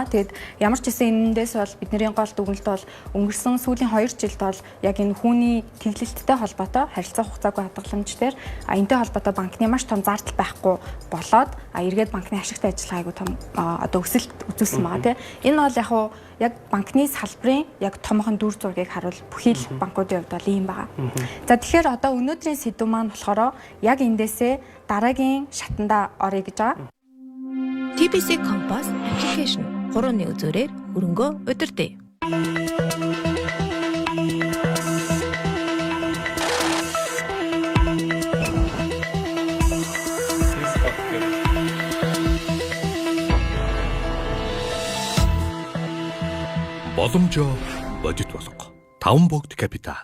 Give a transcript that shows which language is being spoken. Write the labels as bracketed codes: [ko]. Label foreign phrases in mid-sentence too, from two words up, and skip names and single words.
[mn] Тэгээд ямар ч гэсэн энэндээс бол бидний гол дүгнэлт бол өнгөрсөн сүүлийн 2 жилд бол яг энэ хүүний тэглэлттэй холбоотой харилцаа хугацаагүй хадгаламж дээр энэтэй холбоотой банкны маш том зардал байхгүй болоод эргээд банкны ашигтай ажиллагаа айгу том одоо өсөлт үзүүлсэн байгаа тийм. Энэ бол яг банкны салбарын яг томхон дүр зургийг харуул бүхий л банкуудын хувьд бол ийм байгаа. За тэгэхээр одоо өнөөдрийн сэдв маань болохоор яг эндээсээ дараагийн шатанда орё гэж байгаа. TBC Compass application хурууны үзүүрээр хөрөнгөө удирдъя. Боломжоо бодит болох 5 богд капитал.